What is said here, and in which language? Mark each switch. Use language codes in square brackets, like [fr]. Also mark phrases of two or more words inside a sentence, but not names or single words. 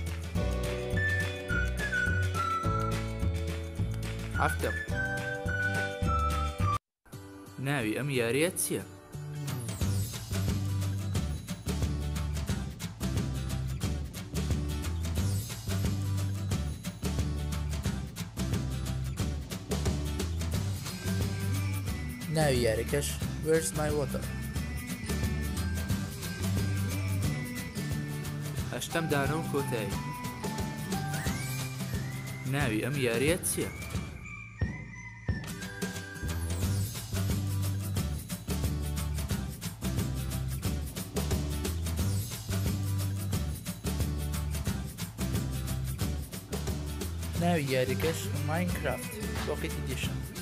[ckb] هەفتەم ناوی ئەم یاریە چییە؟ ناوی یاریەکەش Where's my water. هەشتەم دانە و کۆتایی. ناوی ئەم یاریە چییە؟ ناوی یاریەکەش ماینکرافت پۆکێت ئیدیشن.